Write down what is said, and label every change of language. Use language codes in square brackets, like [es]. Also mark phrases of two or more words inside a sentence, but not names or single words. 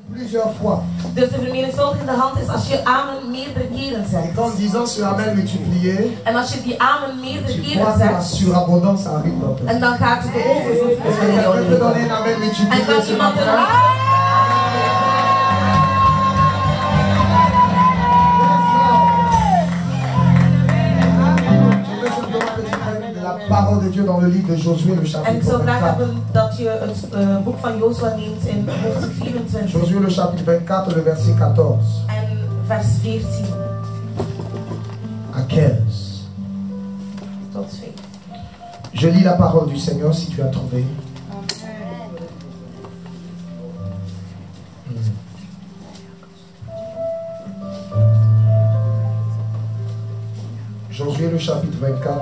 [fr] plusieurs fois. [nl] Dus de vermenigvuldigende hand is als je amen meerdere keren [fr] Et [nl] zegt. [fr] qu'en disant ce amen multiplié, [nl] En als je die amen meerdere [fr] tu [nl] keren [fr] vois que la [nl] zegt, [fr] surabondance arrive dans ton [nl] en dan gaat de overvloed [fr] Est-ce que quelqu'un peut donner un amen [nl] En [fr] multiplié [nl] kan [fr] ce [nl] iemand [fr] matin? La parole de Dieu dans le livre de Josué, le [nl] En ik [fr] chapitre [nl] zou graag [fr] 24. [nl] hebben dat je het boek van Jozua neemt in hoofdstuk 24 [fr] Josué, le chapitre 24, le verset 14 [nl] en vers 14 [fr] à 15. [nl] tot 2. [fr] Je lis la parole du Seigneur si tu as trouvé. Josué, le chapitre 24,